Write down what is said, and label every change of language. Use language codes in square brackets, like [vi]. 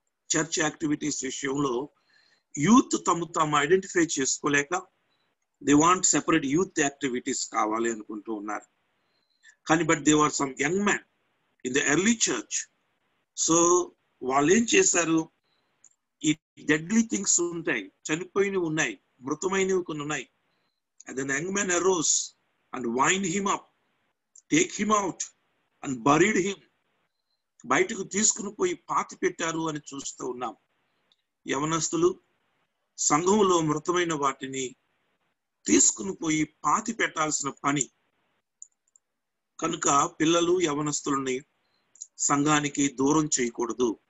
[te] Church activities విషయంలో youth తాము identify చేసుకోలేక [en] they want separate youth activities [te] కావాలి అనుకుంటూ ఉన్నారు. కానీ [en] But they are some young man in the early church. [te] So వాళ్ళు ఏం చేశారు, ఈ డెడ్లీ థింగ్స్ ఉంటాయి, చనిపోయినవి ఉన్నాయి, మృతమైనవి కొన్ని ఉన్నాయి. [en] And then the young man arose and wind him up, take him out and buried him. [te] బయటకు తీసుకుని పోయి పాతి పెట్టారు అని చూస్తూ ఉన్నాం. యవనస్తులు సంఘంలో మృతమైన వాటిని తీసుకుని పోయి పాతి పెట్టాల్సిన పని కనుక పిల్లలు, యవనస్తులని సంఘానికి దూరం చేయకూడదు.